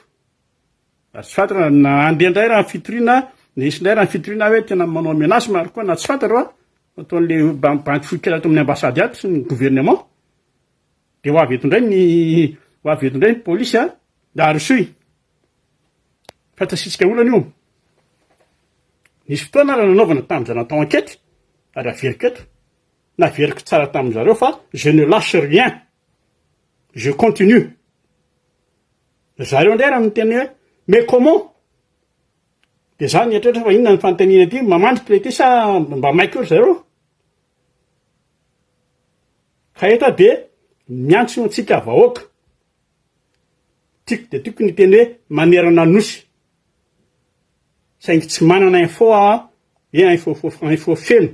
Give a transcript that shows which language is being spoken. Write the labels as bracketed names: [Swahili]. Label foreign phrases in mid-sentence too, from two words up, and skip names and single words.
[Malagasy] Ary tsy fantatra na andeha indray raha fitoriana, nisy indray raha fitoriana hoe tena manao menace maro koa na tsy fantatra ataon'le banque foikela ato amin'ny ambassady ato sy ny gouvernement. De ho avy eto indray ny polisy da arosoy. Fantasitsika olana io. Nisy fotoana raha nanaovana tamin'izay natao ankety, ary averiko eto. Naveriko tsara tamin'izareo fa [French] je ne lâche rien. Je continue. [Malagasy] Zareo indray raha miteny hoe [French] mais comment? [Malagasy] De zany etrehitra fa inona ny fanontaniana ity, mamandry le ty sa mba maika eo zareo? Ka eto de miantso antsika vahoaka. Tiako de tiako ny teny hoe manerana nosy. Saingy tsy manana info info feno.